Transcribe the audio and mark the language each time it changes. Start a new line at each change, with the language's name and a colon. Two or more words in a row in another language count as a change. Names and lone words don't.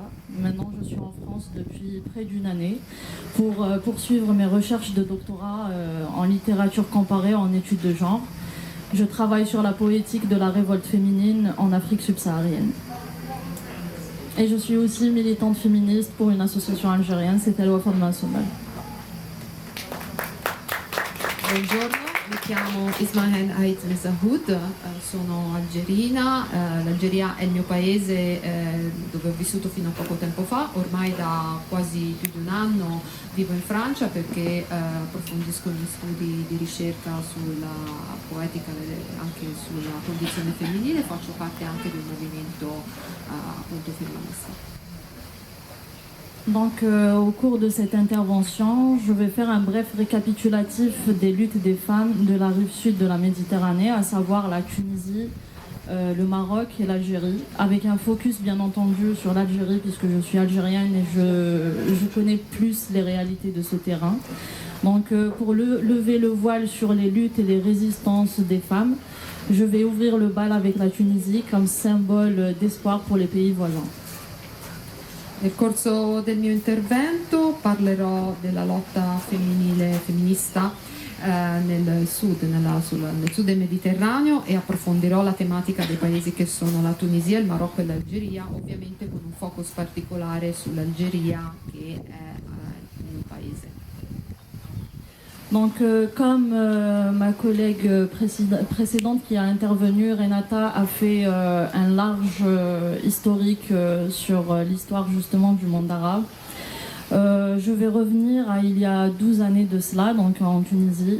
French: Maintenant, je suis en France depuis près d'une année pour poursuivre mes recherches de doctorat en littérature comparée en études de genre. Je travaille sur la poétique de la révolte féminine en Afrique subsaharienne. Et je suis aussi militante féministe pour une association algérienne, c'est El Wafa National.
Italian: Buongiorno, mi chiamo Ismahen Ait Messaoud, sono algerina, l'Algeria è il mio paese dove ho vissuto fino a poco tempo fa, ormai da quasi più di un anno vivo in Francia perché approfondisco gli studi di ricerca sulla poetica e anche sulla condizione femminile, faccio parte anche di un movimento appunto femminista.
French: Au cours de cette intervention, je vais faire un bref récapitulatif des luttes des femmes de la rive sud de la Méditerranée, à savoir la Tunisie, le Maroc et l'Algérie, avec un focus bien entendu sur l'Algérie puisque je suis algérienne et je connais plus les réalités de ce terrain. Pour lever le voile sur les luttes et les résistances des femmes, je vais ouvrir le bal avec la Tunisie comme symbole d'espoir pour les pays voisins.
Italian: Nel corso del mio intervento parlerò della lotta femminista nel sud del Mediterraneo e approfondirò la tematica dei paesi che sono la Tunisia, il Marocco e l'Algeria, ovviamente con un focus particolare sull'Algeria che è il paese.
French: Comme ma collègue précédente qui a intervenu, Renata, a fait un large historique sur l'histoire justement du monde arabe, je vais revenir à il y a 12 années de cela, en Tunisie.